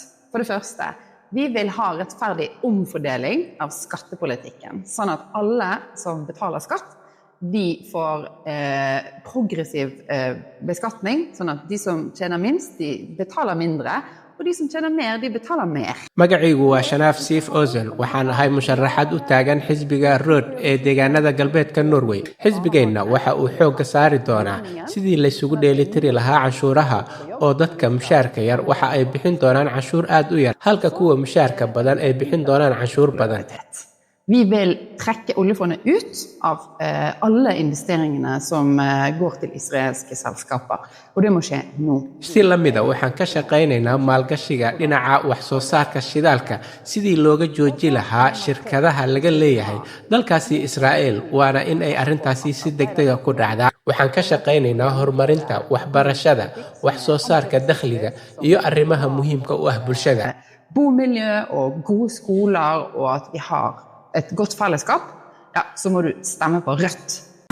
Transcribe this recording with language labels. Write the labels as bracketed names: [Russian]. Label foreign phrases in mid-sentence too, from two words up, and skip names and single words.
[Norwegian] For det første, vi vil ha rettferdig omfordeling av skattepolitikken, sånn at alle som betaler skatt, de får progressiv beskatning, sånn at de som tjener minst, de betaler mindre, og de som tjener mer, de betaler mer. [Somali] magacaygu waa Shanaaf Siif Ozil waxaan ahay musharaxad u taagan xisbiga Rød ee deegaanada galbeedka Norway xisbigeenna waxa uu xoog saari doonaa sidii la isugu dheelitiri lahaa canshuuraha oo dadka mushaarka yar waxa ay bixin doonaan canshuur aad u yar halka kuwa mushaarka badan ay bixin doonaan canshuur badan. [Norwegian] Vi vil trekke oljefondet ut av alle investeringene som går til israelske selskaper, og det må skje nå. [Somali] Si la mida waxaan ka shaqaynaynaa maalgashiga dhinaca wax soo saarka shidaalka sidii looga jooji lahaa shirkadaha laga leeyahay dalkaasi Israa'iil waana in ay arrintaasi si degdeg ah ku dhacdaa. Waxaan ka shaqaynaynaa horumarinta waxbarashada, wax soo saarka dakhliga iyo arrimaha muhiimka u ah bulshada. [Norwegian] Bomiljø og gode skoler og at vi har et godt fellesskap, ja, så må du stemme på Rødt.